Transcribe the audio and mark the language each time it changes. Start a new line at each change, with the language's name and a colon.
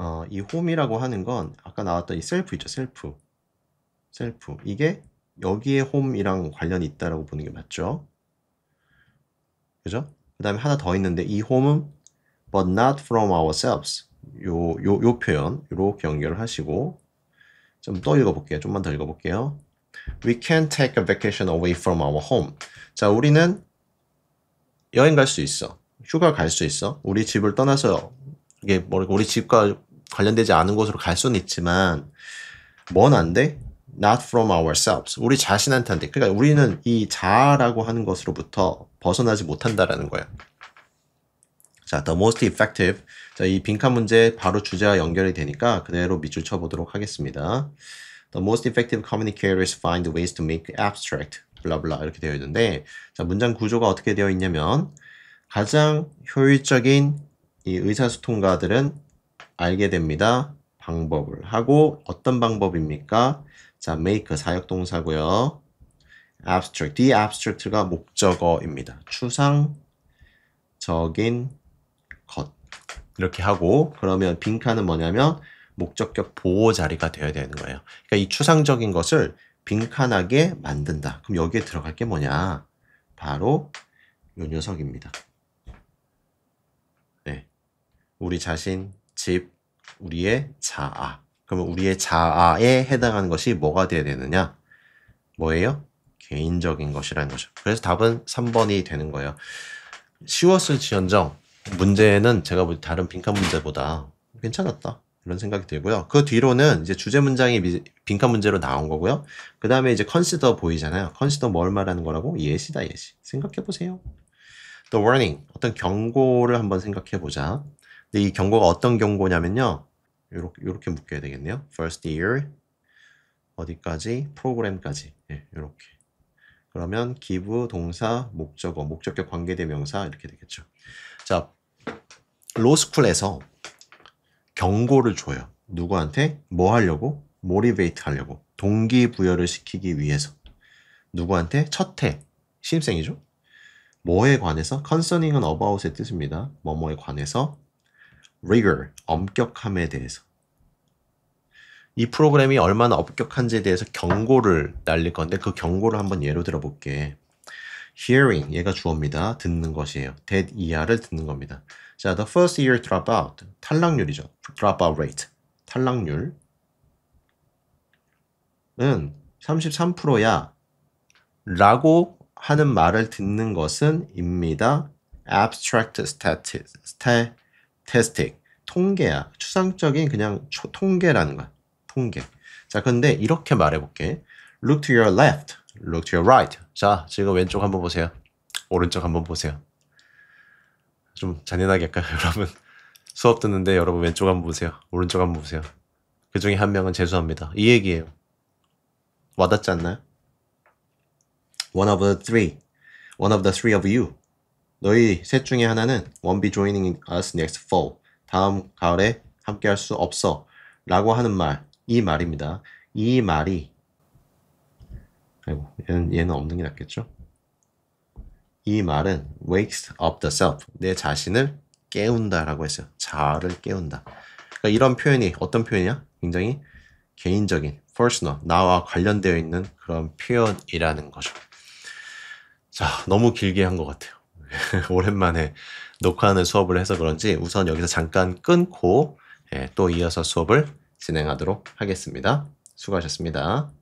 Korean: 이 홈이라고 하는 건 아까 나왔던 이 셀프 있죠. 셀프. 이게 여기에 홈이랑 관련이 있다라고 보는 게 맞죠. 그죠? 그 다음에 하나 더 있는데 이 홈은
English: but not from ourselves.
Korean: 요 표현 이렇게 연결을 하시고 좀 더 읽어볼게요. 좀만 더 읽어볼게요.
English: We can't take a vacation away from our home.
Korean: 자, 우리는 여행 갈 수 있어. 휴가 갈 수 있어. 우리 집을 떠나서 이게 뭐 우리 집과 관련되지 않은 곳으로 갈 수는 있지만 뭔 안 돼?
English: Not from ourselves.
Korean: 우리 자신한테 안 돼. 그러니까 우리는 이 자아라고 하는 것으로부터 벗어나지 못한다라는 거야. 자,
English: the most effective.
Korean: 자, 이 빈칸 문제 바로 주제와 연결이 되니까 그대로 밑줄 쳐보도록 하겠습니다.
English: The most effective communicators find ways to make abstract.
Korean: 블라블라 이렇게 되어 있는데 자, 문장 구조가 어떻게 되어 있냐면 가장 효율적인 이 의사소통가들은 알게 됩니다. 방법을 하고 어떤 방법입니까? 자, make 사역동사고요. abstract, the abstract가 목적어입니다. 추상적인 것 이렇게 하고 그러면 빈칸은 뭐냐면 목적격 보호 자리가 되어야 되는 거예요. 그러니까 이 추상적인 것을 빈칸하게 만든다. 그럼 여기에 들어갈 게 뭐냐? 바로 요 녀석입니다. 네. 우리 자신, 집, 우리의 자아. 그러면 우리의 자아에 해당하는 것이 뭐가 돼야 되느냐? 뭐예요? 개인적인 것이라는 거죠. 그래서 답은 3번이 되는 거예요. 쉬웠을지언정 문제는 제가 볼 때 다른 빈칸 문제보다 괜찮았다. 이런 생각이 들고요. 그 뒤로는 이제 주제 문장이 빈칸 문제로 나온 거고요. 그 다음에 이제 consider 보이잖아요. consider 뭘 말하는 거라고? 예시다, 예시. 생각해 보세요. The warning, 어떤 경고를 한번 생각해 보자. 근데 이 경고가 어떤 경고냐면요. 요렇게 묶여야 되겠네요. First year, 어디까지? 프로그램까지. 예, 요렇게. 그러면 give, 동사, 목적어, 목적격 관계대명사 이렇게 되겠죠. 자, 로스쿨에서 경고를 줘요. 누구한테? 뭐 하려고? motivate 하려고. 동기부여를 시키기 위해서. 누구한테? 첫해. 신입생이죠. 뭐에 관해서? concerning은 about의 뜻입니다. 뭐뭐에 관해서. rigor, 엄격함에 대해서. 이 프로그램이 얼마나 엄격한지에 대해서 경고를 날릴 건데 그 경고를 한번 예로 들어볼게. hearing, 얘가 주어입니다. 듣는 것이에요. that 이하를 듣는 겁니다. 자, the first year dropout, 탈락률이죠. dropout rate, 탈락률은 33%야 라고 하는 말을 듣는 것은 입니다. abstract statistic, 통계야. 추상적인 그냥 통계라는 거야. 통계. 자, 근데 이렇게 말해볼게.
English: Look to your left, look to your right.
Korean: 자, 지금 왼쪽 한번 보세요. 오른쪽 한번 보세요. 좀 잔인하게 할까요, 여러분? 수업 듣는데 여러분 왼쪽 한번 보세요. 오른쪽 한번 보세요. 그 중에 한 명은 재수합니다. 이 얘기예요. 와닿지 않나요?
English: One of the three of you.
Korean: 너희 셋 중에 하나는
English: won't be joining us next fall.
Korean: 다음 가을에 함께 할 수 없어. 라고 하는 말, 이 말입니다. 이 말이 아이고, 얘는 없는 게 낫겠죠? 이 말은
English: wakes up the self.
Korean: 내 자신을 깨운다라고 했어요. 자아를 깨운다. 그러니까 이런 표현이 어떤 표현이야? 굉장히 개인적인, personal, 나와 관련되어 있는 그런 표현이라는 거죠. 자, 너무 길게 한 것 같아요. 오랜만에 녹화하는 수업을 해서 그런지 우선 여기서 잠깐 끊고 또 이어서 수업을 진행하도록 하겠습니다. 수고하셨습니다.